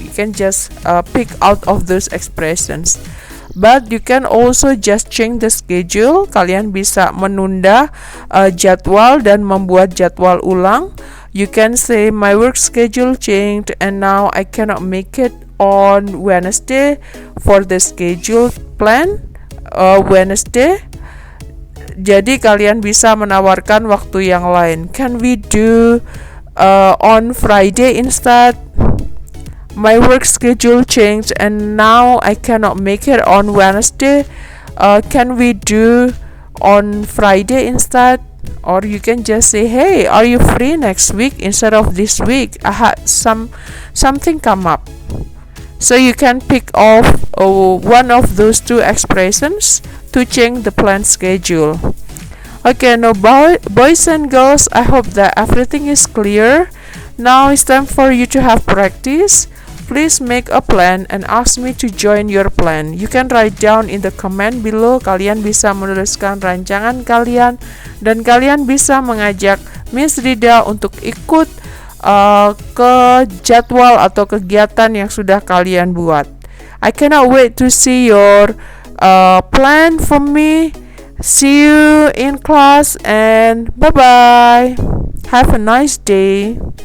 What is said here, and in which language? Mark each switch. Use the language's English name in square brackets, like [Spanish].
[English] You can just pick out of those expressions. But you can also just change the schedule. [Indonesian] Kalian bisa menunda jadwal dan membuat jadwal ulang. [English] You can say my work schedule changed and now I cannot make it on Wednesday for the scheduled plan Wednesday. [Indonesian] Jadi kalian bisa menawarkan waktu yang lain. [English] Can we do on Friday instead? My work schedule changed and now I cannot make it on Wednesday. Can we do on Friday instead? Or you can just say, hey, are you free next week instead of this week? I had something come up. So you can pick off one of those two expressions to change the planned schedule. Okay, now boys and girls, I hope that everything is clear. Now it's time for you to have practice. Please make a plan and ask me to join your plan. You can write down in the comment below. [Indonesian] Kalian bisa menuliskan rancangan kalian dan kalian bisa mengajak Miss Rida untuk ikut ke jadwal atau kegiatan yang sudah kalian buat. [English] I cannot wait to see your plan from me. See you in class and bye bye. Have a nice day.